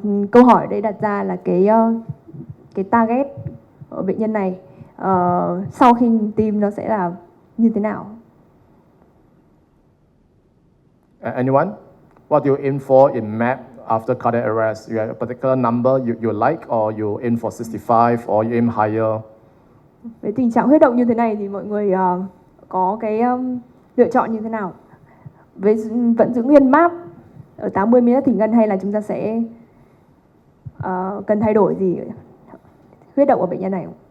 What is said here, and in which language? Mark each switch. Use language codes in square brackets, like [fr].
[vi] Câu hỏi đây đặt ra là cái target ở bệnh nhân này sau khi ngừng tim nó sẽ là như thế nào? [en] Anyone? What do you aim for in MAP after cardiac arrest? You have a particular number you like, or you aim for 65, or you aim higher? [vi] Với tình trạng huyết động như thế này thì mọi người có cái lựa chọn như thế nào? Vẫn giữ nguyên MAP ở 80 mm thủy ngân, hay là chúng ta sẽ cần thay đổi gì huyết động của bệnh nhân này?